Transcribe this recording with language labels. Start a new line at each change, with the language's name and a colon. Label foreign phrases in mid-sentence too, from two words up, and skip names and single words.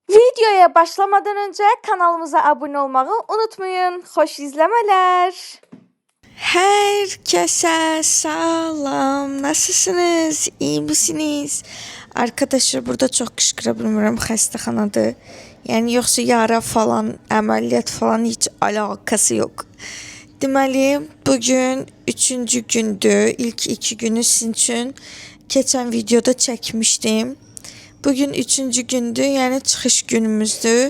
Turkish: Videoya başlamadan önce kanalımıza abone olmayı unutmayın. Hoş izlemeler. Herkese selam. Nasılsınız? İyi misiniz? Arkadaşlar burada çok kışkıra
Azerbaijani: bilmirəm, xəstəxanadır. Yəni yoxsa yara falan, əməliyyat falan
Turkish: hiç alakası yok.
Azerbaijani: Deməli, bugün 3-cü gündür. İlk 2 günü
Turkish: sizin için
Azerbaijani: keçən videoda çəkmişdim. Bugün 3-cü gündür, yəni çıxış günümüzdür.